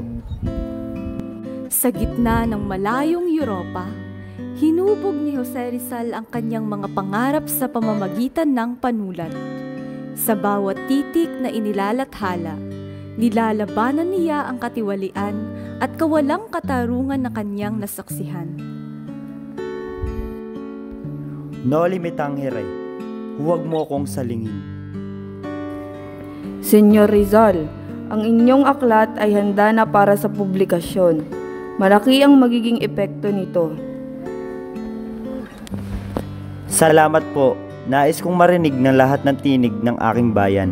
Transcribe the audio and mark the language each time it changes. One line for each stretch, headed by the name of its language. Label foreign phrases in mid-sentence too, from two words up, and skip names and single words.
Filipino: Sa gitna ng malayong Europa, hinubog ni Jose Rizal ang kanyang mga pangarap sa pamamagitan ng panulat. Sa bawat titik na inilalathala, nilalabanan niya ang katiwalian at kawalang katarungan na kanyang nasaksihan.
Latin: Noli me tangere,
Filipino: huwag mo akong salingin. Senyor Rizal, ang inyong aklat ay handa na para sa publikasyon. Malaki ang magiging epekto nito. Salamat po. Nais kong marinig ng lahat ng tinig ng aking bayan.